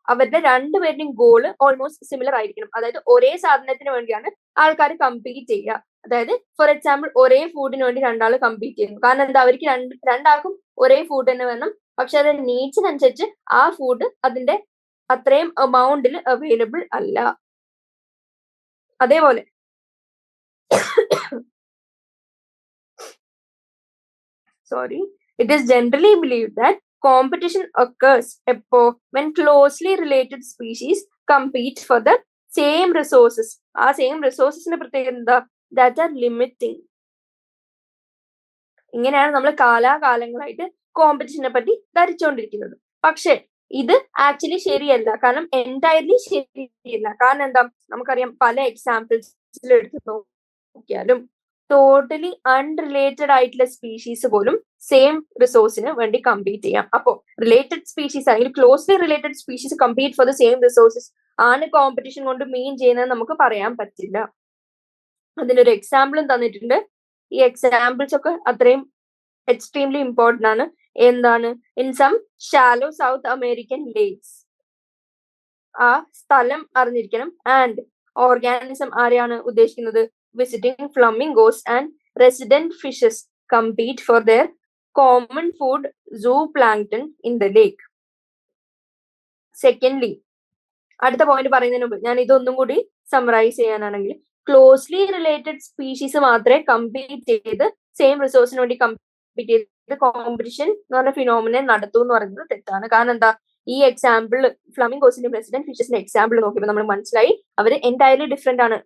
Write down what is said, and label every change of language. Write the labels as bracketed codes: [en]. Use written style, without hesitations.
[ml] അവരുടെ രണ്ടുപേരുടെയും goal almost similar ആയിരിക്കണം. അതായത് ഒരേ സാധനത്തിന് വേണ്ടിയാണ് ആൾക്കാർ കമ്പീറ്റ് ചെയ്യുക. അതായത് ഫോർ എക്സാമ്പിൾ, ഒരേ ഫുഡിന് വേണ്ടി രണ്ടാൾ കമ്പീറ്റ് ചെയ്യുന്നു. കാരണം എന്താ? അവർക്ക് രണ്ടാൾക്കും ഒരേ ഫുഡ് തന്നെ വേണം, പക്ഷെ അത് നീഡ്സിനനുസരിച്ച് ആ ഫുഡ് അതിന്റെ അത്രയും എമൗണ്ടിൽ അവൈലബിൾ അല്ല. അതേപോലെ [en] it is generally believed that competition occurs when closely related species compete for the same resources. [ml] ആ സെയിം റിസോഴ്സസിന്റെ പ്രത്യേകത എന്താ? [en] that are limiting. [ml] ഇങ്ങനെയാണ് നമ്മൾ കാലാകാലങ്ങളായിട്ട് കോമ്പറ്റീഷനെ പറ്റി ധരിച്ചുകൊണ്ടിരിക്കുന്നത്. പക്ഷെ ഇത് ആക്ച്വലി ശരിയല്ല. കാരണം എൻറ്റയർലി ശരിയല്ല. കാരണം എന്താ? നമുക്കറിയാം, പല എക്സാമ്പിൾസിൽ എടുത്ത് നോക്കിയാലും ടോട്ടലി അൺറിലേറ്റഡ് ആയിട്ടുള്ള സ്പീഷീസ് പോലും സെയിം റിസോഴ്സിന് വേണ്ടി കമ്പീറ്റ് ചെയ്യാം. അപ്പോൾ റിലേറ്റഡ് സ്പീഷീസ് അല്ലെങ്കിൽ closely related species compete for the same resources ആണ് കോമ്പറ്റീഷൻ കൊണ്ട് മീൻ ചെയ്യുന്നത് നമുക്ക് പറയാൻ പറ്റില്ല. അതിനൊരു എക്സാമ്പിളും തന്നിട്ടുണ്ട്. ഈ എക്സാമ്പിൾസ് ഒക്കെ അത്രയും എക്സ്ട്രീംലി ഇമ്പോർട്ടന്റ് ആണ്. എന്താണ്? [en] in some shallow South American lakes, [ml] ആ സ്ഥലം അറിഞ്ഞിരിക്കണം. ആൻഡ് ഓർഗാനിസം ആരെയാണ് ഉദ്ദേശിക്കുന്നത്? [en] visiting flamingos and resident fishes compete for their common food zooplankton in the lake. [ml] Secondly, അടുത്ത പോയിന്റ് പറയുന്നതിന് മുമ്പ് ഞാൻ ഇതൊന്നും കൂടി സമ്മറൈസ് ചെയ്യാനാണെങ്കിൽ, ക്ലോസ്ലി റിലേറ്റഡ് സ്പീഷീസ് മാത്രമേ കമ്പീറ്റ് ചെയ്ത് സെയിം റിസോഴ്സിന് വേണ്ടി കമ്പീറ്റ് ചെയ്ത് കോമ്പറ്റീഷൻ എന്ന് പറഞ്ഞ ഫിനോമിനെ നടത്തൂ എന്ന് പറയുന്നത് തെറ്റാണ്. കാരണം എന്താ? ഈ എക്സാമ്പിൾ ഫ്ലമിംഗോസിന്റെ റെസിഡന്റ് ഫിഷസിന്റെ എക്സാമ്പിൾ നോക്കിയപ്പോൾ നമ്മൾ മനസ്സിലായി അവർ എൻറ്റയർലി ഡിഫറെന്റ് ആണ്.